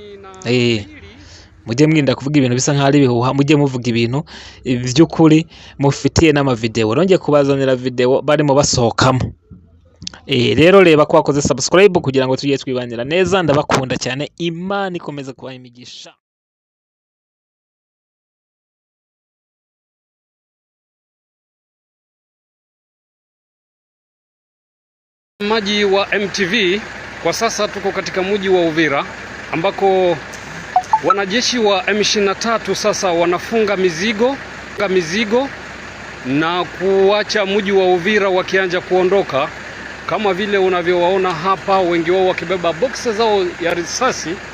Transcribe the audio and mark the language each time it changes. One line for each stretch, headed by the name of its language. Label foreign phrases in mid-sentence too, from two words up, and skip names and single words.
Kinyarwanda: Mujye mwirinda kuvuga ibintu bisa nkaho ari ibihuha, mujye muvuga ibintu by'ukuri mufitiye n'amavideo. Nongeye kubazanira video barimo basohokamo. Rero reba ko wakoze subscribe kugira ngo tujye twibanira neza. Ndabakunda cyane, Imana ikomeza kubaha imigisha.
Swahili: Maji wa MTV, kwa sasa tuko katika mji wa Uvira ambako wanajeshi wa M23 sasa wanafunga mizigo na kuacha mji wa Uvira wakianza kuondoka, kama vile unavyowaona hapa, wengi wao wakibeba boxes zao ya risasi.